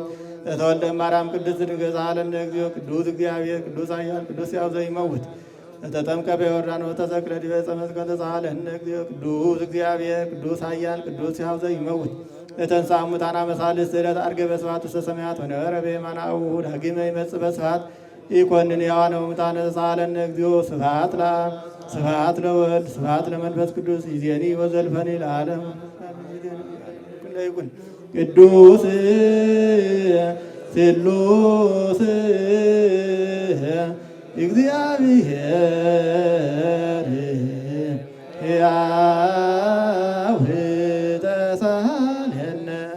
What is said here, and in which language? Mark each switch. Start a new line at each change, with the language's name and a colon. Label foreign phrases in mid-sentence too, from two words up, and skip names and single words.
Geez: ተወልደ ማርያም ቅድስት ድንግል ሳለነ እግዚኦ ቅዱስ እግዚአብሔር ቅዱስ ኃያል ቅዱስ ሕያው ዘይመውት ተጠምቀ በዮርዳኖስ ተሰቅለ ዲበ ዕፀ መስቀል ሳለነ እግዚኦ ቅዱስ እግዚአብሔር ቅዱስ ኃያል ቅዱስ ሕያው ዘይመውት ተንሥአ እሙታን አመ ሣልስት ዕለት ዐርገ በስብሐት ውስተ ሰማያት ወነበረ በየማነ አቡሁ ዳግመ ይመጽእ በስብሐት ኢኮንን ሕያዋነ ወሙታነ ሳለነ እግዚኦ ስብሐት ለአብ ስብሐት ለወልድ ስብሐት ለመንፈስ ቅዱስ ይእዜኒ ወዘልፈኒ ለዓለም ይኩን ቅዱስ ስሉስ እግዚአብሔር ሕያው ተሳለነ